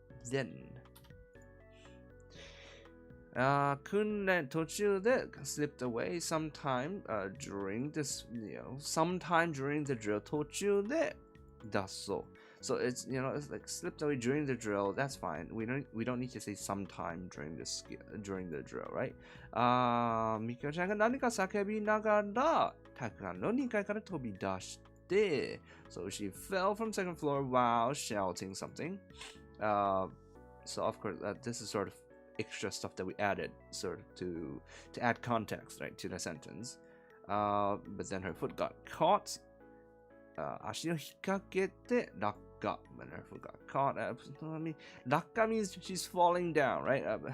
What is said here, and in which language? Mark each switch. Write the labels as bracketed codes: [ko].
[en] Then 訓練途中で slipped away sometime during this, sometime during the drill 途中で脱走. So it's, it's like slipped away during the drill. That's fine. We don't need to say sometime during the drill, right? [ja] みきおちゃんが何か叫びながら体育館の2階から飛び出して、 so she fell from second floor while shouting something. [en] So of course, this is sort of extra stuff that we added, sort of to add context, right, to the sentence. But then her foot got caught. [ja] 足を引っ掛けて落下。 [en] When her foot got caught. I mean, 落下 means she's falling down, right?